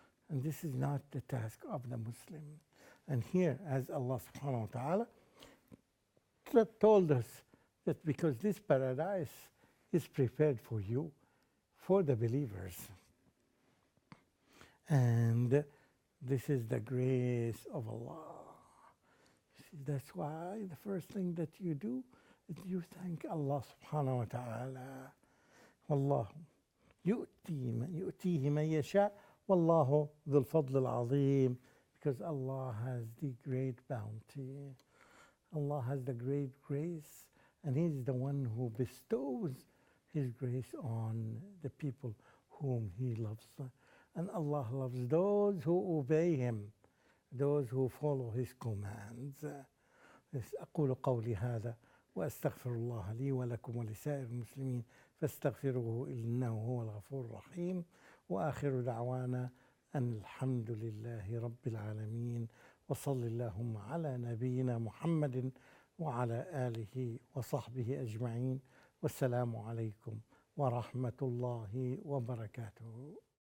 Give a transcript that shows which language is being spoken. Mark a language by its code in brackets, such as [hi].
[en] And this is not the task of the Muslim. And here, as Allah subhanahu wa ta'ala told us that because this paradise is prepared for you, for the believers. And this is the grace of Allah. See, that's why the first thing that you do is you thank Allah subhanahu wa ta'ala. [ar] Wallahu يؤتيه من يشاء والله ذو الفضل العظيم. [en] Because Allah has the great bounty. Allah has the great grace, and He's the one who bestows His grace on the people whom He loves. And Allah loves those who obey Him, those who follow His commands. [ar] أقول قولي هذا وأستغفر الله لي ولكم ولسائر المسلمين فاستغفروه إنه هو الغفور الرحيم. وآخر دعوانا أن الحمد لله رب العالمين وصل اللهم على نبينا محمد وعلى آله وصحبه أجمعين. والسلام عليكم ورحمة الله وبركاته.